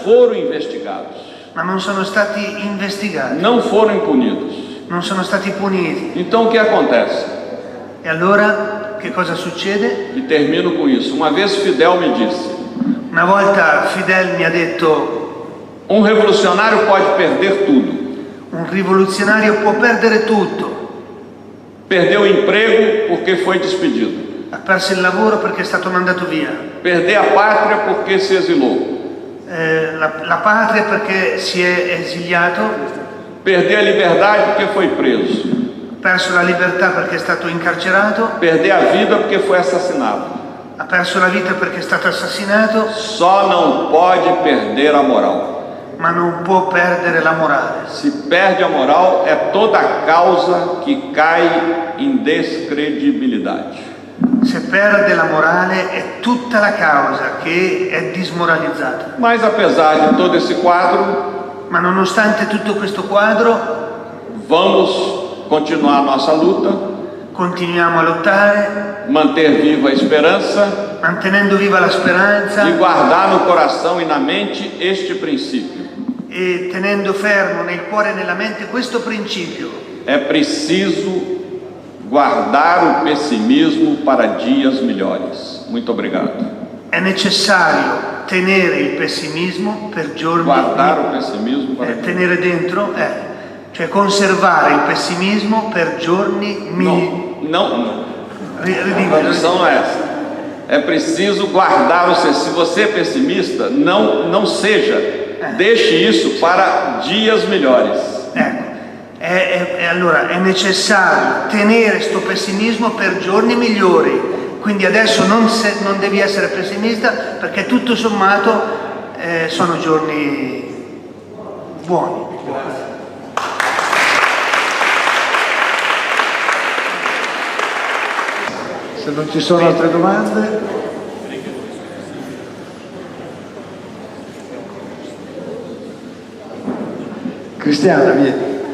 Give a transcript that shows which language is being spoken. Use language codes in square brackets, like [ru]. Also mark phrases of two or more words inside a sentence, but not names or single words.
[pt] Não Latina, foram investigados. [it] ma non sono stati investigati, [pt] não foram punidos. [it] non sono stati puniti. [pt] Então o que acontece? [it] E allora che cosa succede? [pt] E termino com isso. Uma vez Fidel me disse: [it] Una volta Fidel mi ha detto: [pt] um revolucionário pode perder tudo. [it] un rivoluzionario può perdere tutto. [pt] Perdeu o emprego porque foi despedido. [it] Ha perso il lavoro perché è stato mandato via, [pt] Perder a pátria porque se exilou. [it] la patria perché si è esiliato, [pt] Perder a liberdade porque foi preso. [it] ha perso la libertà perché è stato incarcerato, [pt] Perder a vida porque foi assassinado. [it] ha perso la vita perché è stato assassinato, [pt] Só não pode perder a moral. [it] ma non può perdere la morale. [pt] Se perde a moral, é toda a causa que cai em descredibilidade. [it] Se perde la morale è tutta la causa che è dismoralizzata. [pt] Mas apesar de todo esse quadro, [it] Ma nonostante tutto questo quadro, [pt] vamos continuar nossa luta, [it] continuiamo a lottare, [pt] manter viva a esperança [it] mantenendo viva la speranza [pt] e guardar no coração e na mente este princípio. [it] e tenendo fermo nel cuore e nella mente questo principio. [pt] É preciso guardar o pessimismo para dias melhores. Muito obrigado. [it] È necessario tenere il pessimismo per giorni [pt] Guardar o pessimismo para dias. [it] tenere dentro, cioè conservare il pessimismo per giorni [pt] Não. A tradução não é essa. É preciso guardar o se você é pessimista, não seja. Deixe isso para dias melhores. [it] Ecco, allora è necessario tenere sto pessimismo per giorni migliori. Quindi adesso non devi essere pessimista perché tutto sommato sono giorni buoni. Se non ci sono altre domande, Cristiana, vieni.